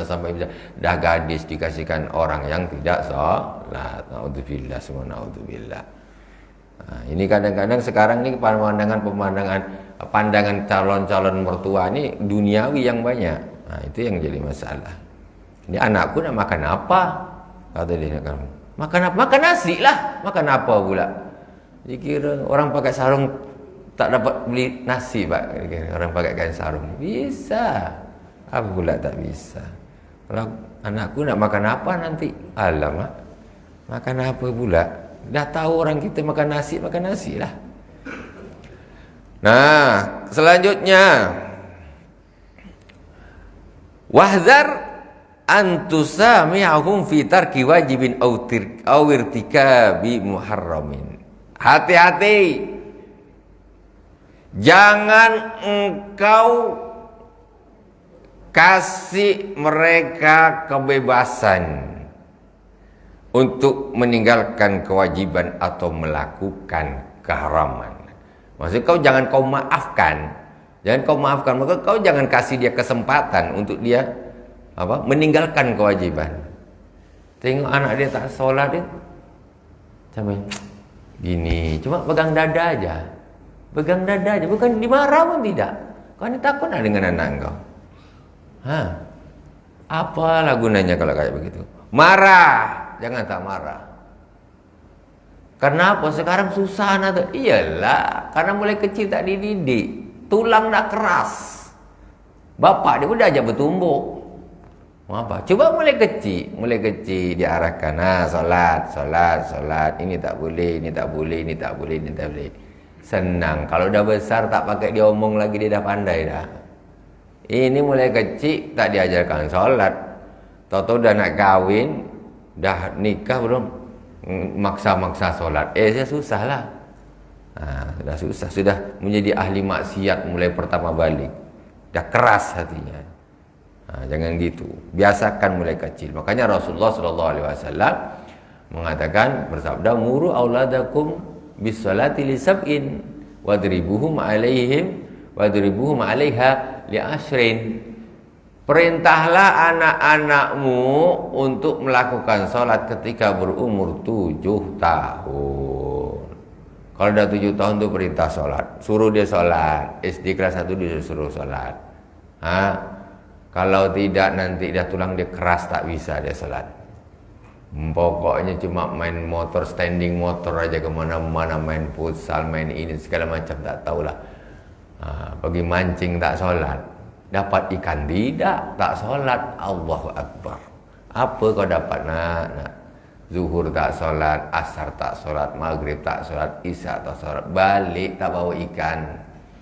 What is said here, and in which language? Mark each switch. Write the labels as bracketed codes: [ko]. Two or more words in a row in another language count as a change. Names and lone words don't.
[ms] Dah gadis dikasihkan orang yang tidak sholat. Naudzubillah, semua naudzubillah. Nah, ini kadang-kadang sekarang ini pandangan calon-calon mertua ini duniawi yang banyak. Nah, itu yang jadi masalah. Ini anakku nak makan apa? Kata dia, makan apa? Makan nasi lah. Makan apa pula? Dikira orang pakai sarung tak dapat beli nasi, Pak. Orang pakai kain sarung. Bisa. Apa pula tak bisa? Kalau anakku nak makan apa nanti? Alamak. Makan apa pula? Dah tahu orang kita makan nasi lah. Nah, selanjutnya, [ar] واحذر أن تسامحهم في ترك واجب أو ارتكاب محرم. [ms] Hati-hati, jangan engkau kasih mereka kebebasan untuk meninggalkan kewajiban atau melakukan keharaman. Maksud kau jangan kau maafkan. Maka kau jangan kasih dia kesempatan untuk dia meninggalkan kewajiban. Tengok anak dia tak sholat dia, sampai gini, cuma pegang dada aja. Bukan dimarah pun tidak. Kau ni takut nak dengan anak kau. Apalah gunanya kalau kayak begitu? Marah. Jangan tak marah. Kenapa sekarang susah anak tu? Iyalah, karena mulai kecil tak dididik. Tulang dah keras. Bapak dia pun dah ajak bertumbuk. Apa? Cuba mulai kecil diarahkan. Solat. Ini tak boleh. Senang. Kalau dah besar tak pakai dia omong lagi, dia dah pandai dah. Ini mulai kecil tak diajarkan solat. Tahu-tahu dah nak kahwin, dah nikah belum, maksa-maksa solat. Susah lah. Sudah susah, sudah menjadi ahli maksiat mulai pertama balik. Dah keras hatinya. Jangan gitu. Biasakan mulai kecil. Makanya Rasulullah SAW mengatakan, bersabda, [ar] مروا أولادكم بالصلاة لسبع واضربوهم عليها لعشر. [ms] Perintahlah anak-anakmu untuk melakukan sholat ketika berumur 7 tahun. Kalau dah 7 tahun tu perintah sholat, suruh dia sholat. SD kelas 1 dia suruh sholat. Kalau tidak nanti dah tulang dia keras, tak bisa dia sholat. Pokoknya cuma main motor, standing motor aja kemana-mana, main futsal, main ini segala macam, tak tahulah. Pergi mancing tak sholat. Dapat ikan tidak, tak sholat. Allahu Akbar. Apa kau dapat nak? Zuhur tak sholat, asar tak sholat, maghrib tak sholat, isya tak sholat, balik tak bawa ikan.